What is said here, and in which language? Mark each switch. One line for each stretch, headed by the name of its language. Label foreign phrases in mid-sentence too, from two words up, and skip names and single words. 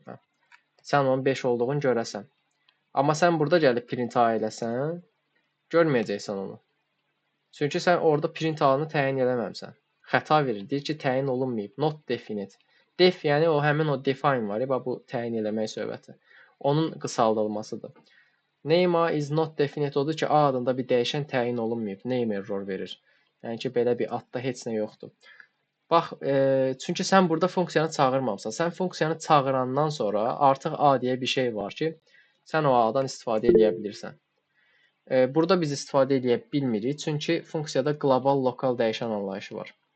Azerbaijani: Sən onun 5 olduğunu görəsən. Amma sən burada gəlib print A eləsən, görməyəcəksən onu. Çünki sən orada print A-nı təyin eləməmsən. Xəta verir. Deyir ki, təyin olunmayıb.
English: Not definite.
Azerbaijani: Def yəni o həmin o define var ya, bu təyin eləmək söhbəti. Onun qısaldılmasıdır.
English: Name is not definite
Azerbaijani: odur ki, A adında bir dəyişən təyin olunmayıb.
English: Name error
Azerbaijani: verir. Yəni ki, belə bir adda heç nə yoxdur. Bax, çünki sən burada funksiyanı çağırmamısan. Sən funksiyanı çağırandan sonra artıq A deyə bir şey var ki, sən o A-dan istifadə edə bilirsən. Burada biz istifadə edə bilmirik, çünki funksiyada qlobal lokal dəyişən anlayışı var.